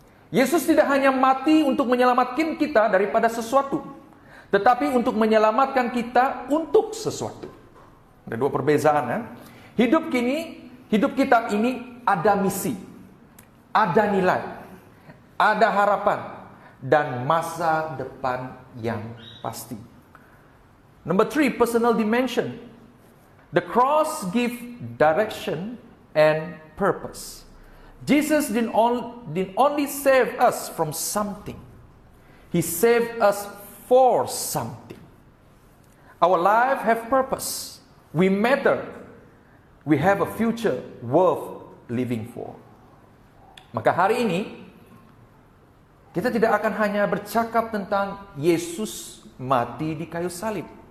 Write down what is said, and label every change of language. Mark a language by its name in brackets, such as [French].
[Malay] Yesus tidak hanya mati untuk menyelamatkan kita daripada sesuatu, tetapi untuk menyelamatkan kita untuk sesuatu. Ada 2 perbezaan ya. Hidup kita ini ada misi, ada nilai, ada harapan, dan masa depan yang pasti. [English] Number 3, personal dimension. The cross gives direction and purpose. Jesus didn't only save us from something. He saved us for something. Our life have purpose. We matter. We have a future worth living for. [Malay] Maka hari ini kita tidak akan hanya bercakap tentang Yesus mati di kayu salib.